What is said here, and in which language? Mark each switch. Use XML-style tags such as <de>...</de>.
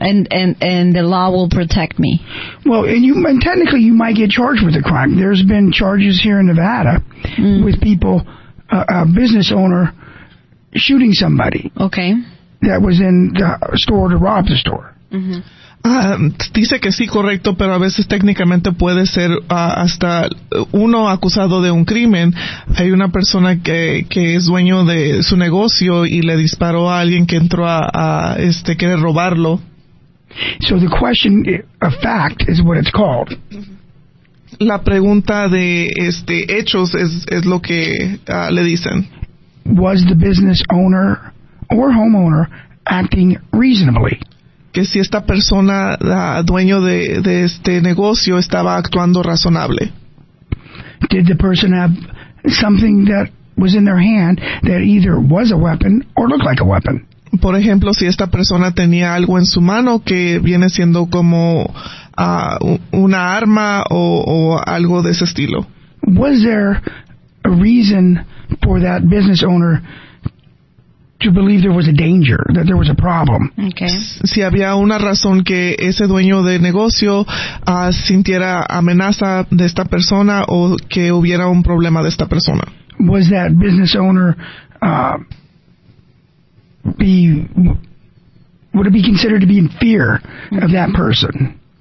<en>And the law will protect me. Well, and technically you might get charged with a crime. There's been charges here in Nevada with people, a business owner shooting somebody. Okay. That was in the store to rob the store.</en> <es>Dice que sí, correcto, pero a veces técnicamente puede ser hasta uno acusado de un crimen. Hay una persona que es dueño de su negocio y le disparó a alguien que entró a querer robarlo.</es> <en>So the question of fact is what it's called.</en> <es>La pregunta de hechos es lo que le dicen.</es> <en>Was the business owner or homeowner acting reasonably?</en> <es>Que si esta persona, dueño de este negocio, estaba actuando razonable.</es> <en>Did the person have something that was in their hand that either was a weapon or looked like a weapon?</en> <es>Por ejemplo, si esta persona tenía algo en su mano que viene siendo como una arma o algo de ese estilo.</es> <en>Was there a reason for that business owner to believe there was a danger, that there was a problem? Okay.</en> <es>Si había una razón que ese dueño de negocio sintiera amenaza de esta persona o que hubiera un problema de esta persona.</es> <en>Was that business owner would it be considered to be in fear of that person?</en>